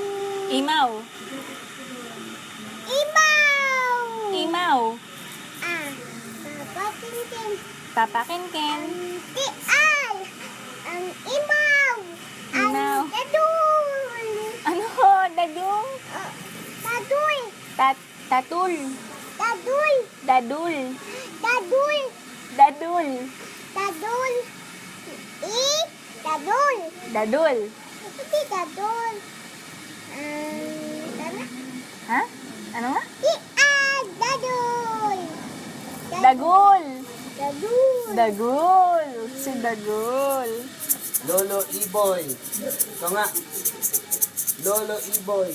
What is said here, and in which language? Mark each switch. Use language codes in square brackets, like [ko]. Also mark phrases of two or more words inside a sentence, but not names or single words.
[tl] Imaw. imaw. Imaw. Papatingin. Papa Kenken. Ti Al. Ang imaw. Imaw. Ang dadul. Ano? Dadung? Dadul. Tatul. Dadul. Dadul. Dadul. Dadul. Dadul. Dadul. Dadul. Hindi dadul. Ano? Ha? Ano nga? Dadul. Dagul. Dadul. Dagul. Si Dagul. Lolo Iboy. Ito nga. Lolo Iboy.